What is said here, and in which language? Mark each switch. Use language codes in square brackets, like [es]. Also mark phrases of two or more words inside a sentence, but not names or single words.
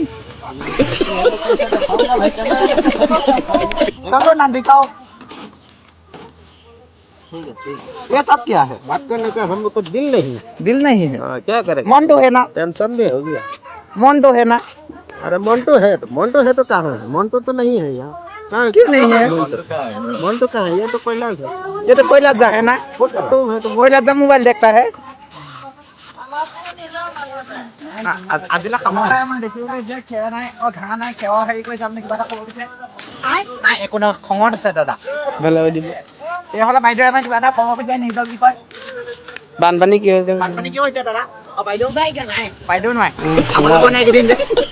[hi] चलो ना दिखाओ ठीक है ये सब क्या है बात करने का हम लोग को दिल नहीं है क्या करें मन तो है ना टेंशन भी हो गया मन तो है ना अरे मन तो है तो कहाँ है मन तो नहीं है यहाँ क्यों नहीं है मन तो कहाँ है ये तो कोयला है ये तो कोयला जा है ना तो कोयला जा मोबाइल देखता है [as] আজিলা কামৰা আমাৰ দেখিবলৈ যে খেৰ নাই ঘাঁহ নাই খেৰ হেৰি কৰিছে আপুনি কিবা এটা ক'ব বিচাৰে নাই একো নাই খঙত আছে দাদা এইফালে বাইদেউ আমাৰ কিবা এটা ক'ব বিচাৰে নিজৰ বিষয়ে বানপানী কি হৈছে দাদা বাইদেউ নহয় আপোনালোকৰ নাই এইকেইদিন যে